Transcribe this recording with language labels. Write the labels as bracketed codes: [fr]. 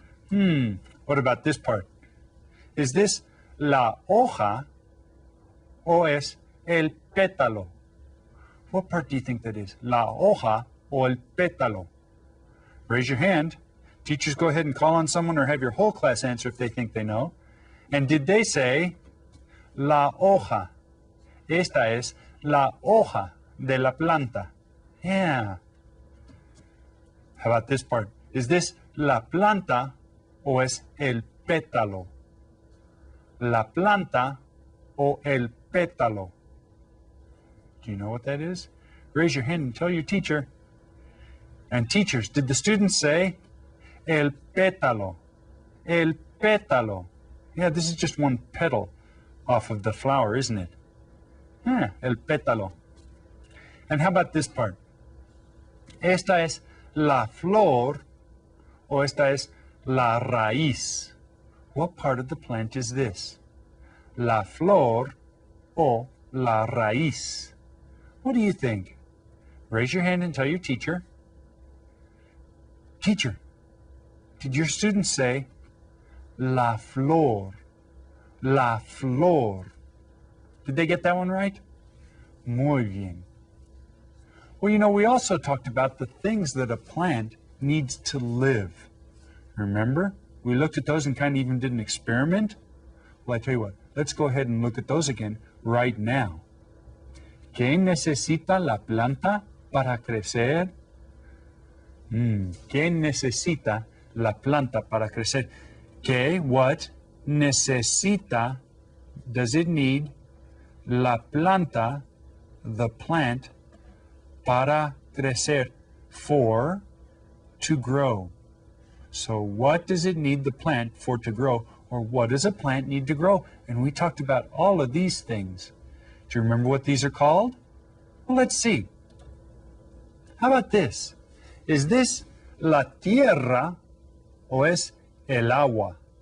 [en] What about this part? Is this [es] la hoja o es el pétalo? [en] What part do you think that is? [es] La hoja o el pétalo? [en] Raise your hand. Teachers, go ahead and call on someone or have your whole class answer if they think they know. And did they say la hoja? [es] Esta es la hoja de la planta. [en] Yeah. How about this part? Is this [es] la planta o es el pétalo? La planta o el pétalo? [en] Do you know what that is? Raise your hand and tell your teacher. And teachers, did the students say el pétalo? El pétalo. Yeah, this is just one petal off of the flower, isn't it? Yeah, el pétalo. And how about this part? [es] Esta es la flor o esta es la raíz? [en] What part of the plant is this? [es] La flor o la raíz? [en] What do you think? Raise your hand and tell your teacher. Teacher, did your students say la flor? La flor. Did they get that one right? [es] Muy bien. [en] Well, you know, we also talked about the things that a plant needs to live. Remember? We looked at those and kind of even did an experiment. Well, I tell you what, let's go ahead and look at those again right now. [es] ¿Qué necesita la planta para crecer? ¿Qué necesita la planta para crecer? ¿Qué, [en] what, [es] necesita, [en] does it need, [es] la planta, [en] the plant, [es] para crecer, [en] for, to grow? So what does it need the plant for to grow? Or what does a plant need to grow? And we talked about all of these things. Do you remember what these are called? Well, let's see. How about this? Is this [es] la tierra o es el agua?